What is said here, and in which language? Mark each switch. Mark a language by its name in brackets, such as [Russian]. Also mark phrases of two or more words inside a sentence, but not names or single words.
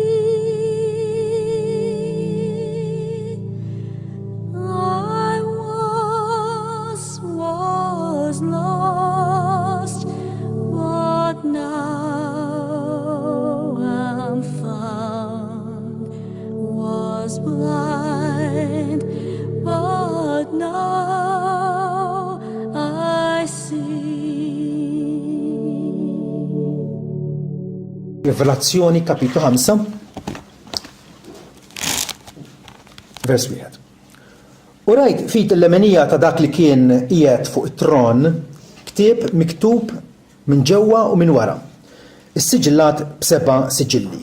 [English] I was lost, but now I'm found, was blind, but now I see. [Maltese] Rivelazzjoni kapitlu 5 vers 1. U rajt fit il-lemenija ta' dak li kien qiegħed fuq it-tron ktieb miktub minn ġewwa u minn wara, is-siġillat b7 siġilli.